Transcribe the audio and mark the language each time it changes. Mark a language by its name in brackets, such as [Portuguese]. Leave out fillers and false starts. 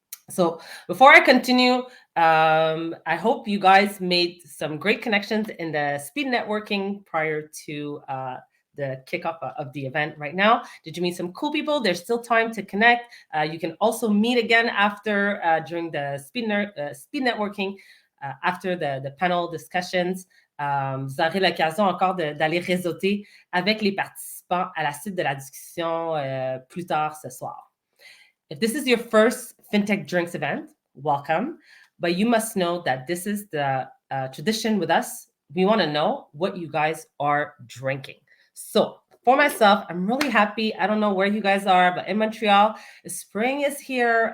[English] So before I continue, I hope you guys made some great connections in the speed networking prior to the kickoff of the event right now. Did you meet some cool people? There's still time to connect. You can also meet again after during the speed networking after the panel discussions. [French] Vous aurez l'occasion encore d'aller réseauter avec les participants à la suite de la discussion plus tard ce soir. [English] If this is your first Fintech Drinks event, welcome. But you must know that this is the tradition with us. We want to know what you guys are drinking. So for myself, I'm really happy. I don't know where you guys are, but in Montreal, spring is here.